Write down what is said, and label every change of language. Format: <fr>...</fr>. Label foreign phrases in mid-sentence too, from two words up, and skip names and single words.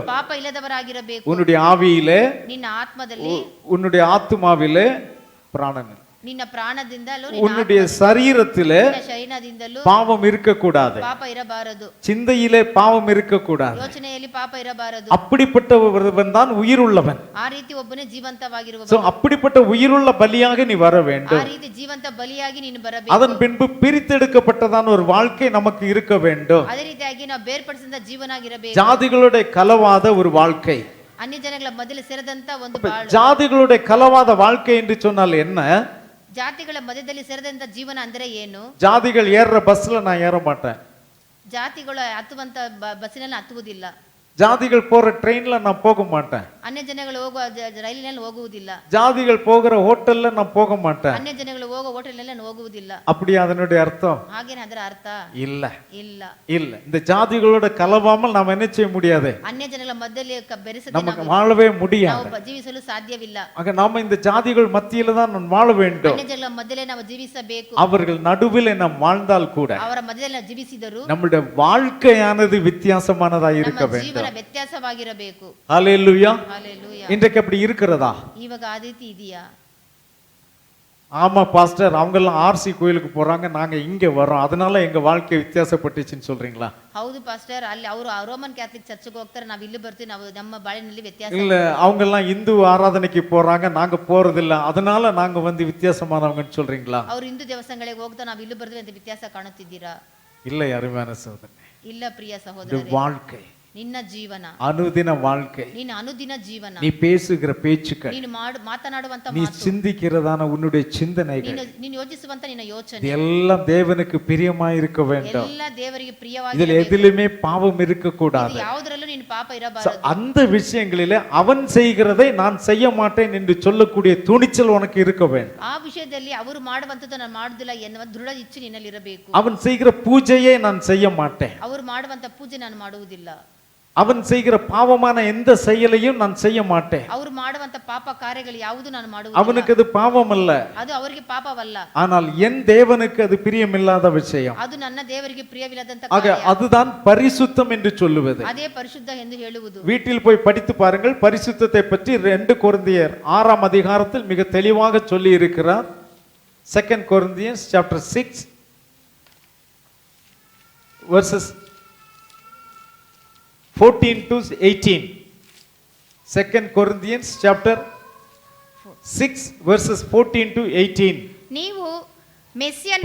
<kn>ಪಾಪ ಇಲ್ಲದವರಾಗಿರಬೇಕು.</kn> <ta>உன்னுடைய ஆவியிலே,</ta> <kn>ನಿನ್ನ ಆತ್ಮದಲ್ಲಿ,</kn> <ta>உன்னுடைய ஆத்துமாவிலே, பிராணன்,</ta> <kn>ನಿನ್ನ ಪ್ರಾಣದಿಂದಲೂ,</kn> <ta>உன்னுடைய சரீரத்திலே</ta> <kn>ನಿನ್ನ ಶರೀರದಿಂದಲೂ</kn> <ta>பாவம் இருக்கக்கூடாது.</ta> <kn>ಪಾಪ ಇರಬಾರದು.</kn> <ta>சிந்தையிலே பாவம் இருக்கக்கூடாது.</ta> <kn>ಯೋಚನೆಯಲ್ಲಿ ಪಾಪ ಇರಬಾರದು.</kn> <ta>அப்படிப்பட்டவன் தான் உயிருள்ளவன்.</ta> <kn>ಆ ರೀತಿ ಒಬ್ಬನೇ ಜೀವಂತವಾಗಿರುವವನು.</kn> <ta>சோ அப்படிப்பட்ட உயிருள்ள பலியாக நீ வர</ta> <kn>ಆ</kn> <ta>வேண்டும்.</ta> <kn>ರೀತಿ ಜೀವಂತ ಬಲಿಯಾಗಿ ನೀನು ಬರಬೇಕು.</kn> <ta>அதன் பின்பு பிரித்தெடுக்கப்பட்டதான ஒரு வாழ்க்கை நமக்கு இருக்க வேண்டும்.</ta> <kn>ಅದೇ ರೀತಿಯಾಗಿ ನಾವು ಬೇರ್ಪಡಿಸಿದ ಜೀವನ ಆಗಿರಬೇಕು.</kn> <ta>ஜாதிகளுடைய கலவாத ஒரு வாழ்க்கை.</ta> <kn>ಅನ್ಯ ಜನಗಳ ಮಧ್ಯದಲ್ಲಿ ಸೇರದಂತ ಒಂದು ಬಾಳು.</kn> <ta>ஜாதிகளுடைய கலவாத வாழ்க்கை என்று சொன்னால் என்ன?</ta> <kn>ಜಾತಿಗಳ ಮಧ್ಯದಲ್ಲಿ ಸೇರದಂತ ಜೀವನ ಅಂದ್ರೆ ಏನು?</kn> <ta>ஜாதிகள் ஏறுற பஸ்ல நான் ஏற மாட்டேன்.</ta> <kn>ಜಾತಿಗಳು ಹತ್ತುವಂತ ಬಸ್ಸಿನಲ್ಲಿ ಹತ್ತುವುದಿಲ್ಲ.</kn> <ta>ஜாதிகள் போற ட்ரெயின்ல நான் போக மாட்டேன்.</ta> <kn>ಅನ್ಯ ಜನಗಳು ಹೋಗುವ ರೈಲಿನಲ್ಲಿ ಹೋಗುವುದಿಲ್ಲ.</kn> <ta>ஜாதிகள் போகிற ஹோட்டல்ல நான் போக மாட்டேன்.</ta> <kn>ಅನ್ಯ ಜನಗಳು ಹೋಗುವ ಹೋಟೆಲ್ನಲ್ಲಿ ನಾನು ಹೋಗುವುದಿಲ್ಲ.</kn> <ta>அப்படியே அதனுடைய அர்த்தம்?</ta> <kn>ಹಾಗೇನ ಅದರ ಅರ್ಥ</kn> <ta>இல்ல</ta> <kn>ಇಲ್ಲ.</kn> <ta>இல்ல. இந்த ஜாதிகளோட கலவாமல் நாம் என்ன செய்ய முடியாது?</ta> <kn>ಅನ್ಯ ಜನಗಳ ಮಧ್ಯದಲ್ಲಿ ಬೆರೆಸದೆ</kn> <ta>நமக்கு வாழவே முடியாது.</ta> <kn>ನಾವು ಜೀವಿಸಲು ಸಾಧ್ಯವಿಲ್ಲ.</kn> <ta>ஆக நாம இந்த ஜாதிகள் மத்தியில தான் நான் வாழ வேண்டும்.</ta> <kn>ಅನ್ಯ ಜನಗಳ ಮಧ್ಯದಲ್ಲಿ ನಾವು ಜೀವಿಸಬೇಕು.</kn> <ta>அவர்கள் நடுவில் நாம் வாழ்ந்தால் கூட</ta> <kn>ಅವರ ಮಧ್ಯದಲ್ಲಿ ನಾವು ಜೀವಿಸಿದರು</kn> <ta>நம்முடைய வாழ்க்கையானது வித்தியாசமானதா இருக்க</ta> <kn>ನಮ್ಮ</kn> <ta>வேண்டும்.</ta> <kn>ಜೀವನ ವ್ಯತ್ಯಾಸವಾಗಿರಬೇಕು.</kn> <ta>ஹல்லேலூயா.</ta> <kn>ಹಾಲೆಲೂಯ.</kn> <ta>இன்றைக்கு அப்படி இருக்கிறதா?</ta> <kn>ಇವಾಗ ಆ ರೀತಿ ಇದೆಯಾ?</kn> <ta>ஆமா பாஸ்டர், அவங்க எல்லாம் ஆர்சி கோயிலுக்கு போறாங்க, நாங்க இங்க வரோம், அதனால எங்க வாழ்க்கை வித்தியாசப்பட்டுச்சுன்னு சொல்றீங்களா?</ta> <kn>ಹೌದು ಪಾಸ್ಟರ್, ಅಲ್ಲಿ ಅವರು ರೋಮನ್ ಕ್ಯಾಥಲಿಕ್ ಚರ್ಚ್ಗೆ ಹೋಗ್ತಾರೆ, ನಾವು ಇಲ್ಲಿ ಬರ್ತೀವಿ, ನಾವು ನಮ್ಮ ಬಾಳಿನಲ್ಲಿ ವ್ಯತ್ಯಾಸ.</kn> <ta>இல்ல, அவங்க எல்லாம் இந்து ஆராதனைக்கு போறாங்க, நாங்க போறதில்ல, அதனால நாங்க வந்து வித்தியாசமானவங்கன்னு சொல்றீங்களா?</ta> <kn>ಅವ್ರು ಹಿಂದೂ ದೇವಸ್ಥಾನಗಳಿಗೆ ಹೋಗ್ತಾ ನಾವು ಇಲ್ಲಿ ಬರ್ತೀವಿ ಅಂತ ವ್ಯತ್ಯಾಸ ಕಾಣುತ್ತಿದ್ದೀರಾ?</kn> <ta>இல்ல அருமையான சகோதரனே,</ta> <kn>ಇಲ್ಲ ಪ್ರಿಯ</kn> <ta>இது</ta> <kn>ಸಹೋದರರೇ.</kn> <ta>வாழ்க்கை,</ta> <kn>ನಿನ್ನ ಜೀವನ,</kn> <ta>அனுதின வாழ்க்கை,</ta> <kn>ನಿನ್ನ ಅನುದಿನ ಜೀವನ,</kn> <ta>நீ பேசுகிற பேச்சுக்கள்,</ta> <kn>ನೀನು ಮಾತನಾಡುವಂತ</kn> <ta>நீ</ta> <kn>ಮಾತು,</kn> <ta>சிந்திக்கிறதான உன்னுடைய சிந்தனைகள்,</ta> <kn>ನೀನು ಯೋಚಿಸುವಂತ ನಿನ್ನ ಯೋಚನೆ,</kn> <ta>இதெல்லாம் தேவனுக்கு பிரியமாய் இருக்க வேண்டும்.</ta> <kn>ಎಲ್ಲ ದೇವರಿಗೆ</kn> <ta>இதுல</ta> <kn>ಪ್ರಿಯವಾಗಿ,</kn> <ta>எதிலுமே பாவம் இருக்க கூடாது.</ta> <kn>ಯಾವುದರಲ್ಲೂ ನೀನು ಪಾಪ ಇರಬಾರದು.</kn> <ta>அந்த விஷயங்களிலே அவன் செய்கிறதை நான் செய்ய மாட்டேன் என்று சொல்லக்கூடிய துணிச்சல் உனக்கு இருக்க வேண்டும்.</ta> <kn>ಆ ವಿಷಯದಲ್ಲಿ ಅವರು ಮಾಡುವಂತದ್ದು ನಾನು ಮಾಡುದಿಲ್ಲ ಎನ್ನುವ ದೃಢ ಇಚ್ಛೆ ನಿನ್ನಲ್ಲಿ ಇರಬೇಕು.</kn> <ta>அவன் செய்கிற பூஜையை நான் செய்ய மாட்டேன்,</ta> <kn>ಅವರು ಮಾಡುವಂತ ಪೂಜೆ ನಾನು ಮಾಡುವುದಿಲ್ಲ.</kn> <ta>அவன் செய்கிற பாவமான எந்த செயலையும் நான் செய்ய மாட்டேன்.</ta> <kn>ಅವರು ಮಾಡುವಂತ ಪಾಪ ಕಾರ್ಯಗಳು ಯಾವುದು ನಾನು ಮಾಡುವುದಿಲ್ಲ.</kn> <ta>அவனுக்கு அது பாவம் அல்ல,</ta> <kn>ಅದು ಅವರಿಗೆ ಪಾಪವಲ್ಲ,</kn> <ta>ஆனால் என் தேவனுக்கு அது பிரியமில்லாத விஷயம்.</ta> <kn>ಅದು ನನ್ನ ದೇವರಿಗೆ ಪ್ರಿಯವಿಲ್ಲದಂತ</kn> <ta>ஆக</ta> <kn>ಕಾರ್ಯ.</kn> <ta>அதுதான் பரிசுத்தம் என்று சொல்லுவது.</ta> <kn>ಅದೇ ಪರಿಶುದ್ಧ ಎಂದು ಹೇಳುವುದು.</kn> <ta>வீட்டில் போய் படித்து பாருங்கள், பரிசுத்தத்தை பற்றி 2 கொரிந்தியர் 6ஆம் அதிகாரத்தில் மிக தெளிவாக சொல்லி இருக்கிறார்.</ta> <en>2 Corinthians chapter 6 verses 14 to 18. 2 Corinthians chapter 6 verses 14 to 18.</en> <kn>ನೀವು ಮೆಸ್ಸಿಯನ</kn>